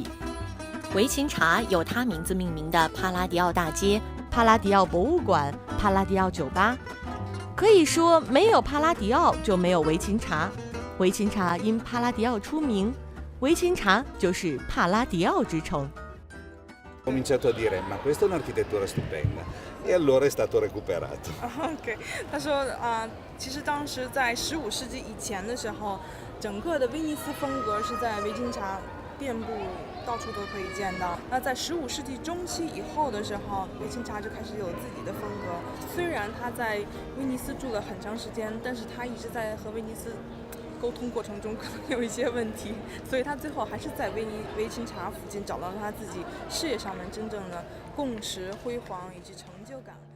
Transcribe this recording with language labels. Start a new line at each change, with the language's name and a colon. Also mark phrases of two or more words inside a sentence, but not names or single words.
Chinese: 维琴察有他名字命名的帕拉迪奥大街、帕拉迪奥博物馆、帕拉迪奥酒吧，可以说没有帕拉迪奥就没有维琴察。维琴察因帕拉迪奥出名，维琴察就是帕拉迪奥之城。
Italian: Ho cominciato a dire, ma questa è un'architettura stupenda, e allora è stato recuperato.
Chinese: OK， 他说其实当时在15世纪以前的时候， 整个的威尼斯风格是在维琴察遍布，到处都可以见到。那在15世纪中期以后的时候，维琴察就开始有自己的风格。虽然他在威尼斯住了很长时间，但是他一直在和威尼斯沟通过程中可能有一些问题，所以他最后还是在维琴察附近找到了他自己事业上面真正的共识、辉煌以及成就感。